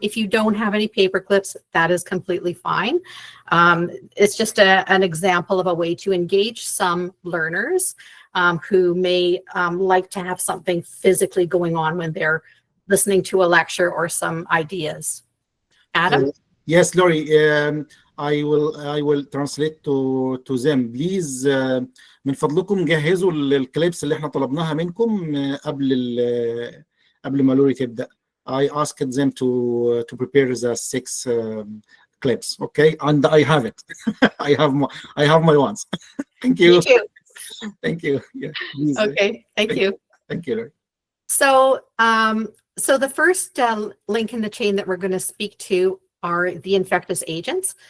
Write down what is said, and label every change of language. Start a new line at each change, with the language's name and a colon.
English: If you don't have any paper clips, that is completely fine. It's just an example of a way to engage some learners who may like to have something physically going on when they're listening to a lecture or some ideas. Adam? Yes, Laurie. I will translate to them. Please
Arabic: من فضلكم جهزوا الكليبس اللي احنا طلبناها منكم قبل ما لوري تبدأ.
English: I asked them to prepare the 6 clips, okay? And I have it. I have my ones. Thank you. Me too. Thank you. Yeah. Please, okay. Thank you. Thank you, Laurie. So, so the first link in the chain that we're going to speak to are the infectious agents.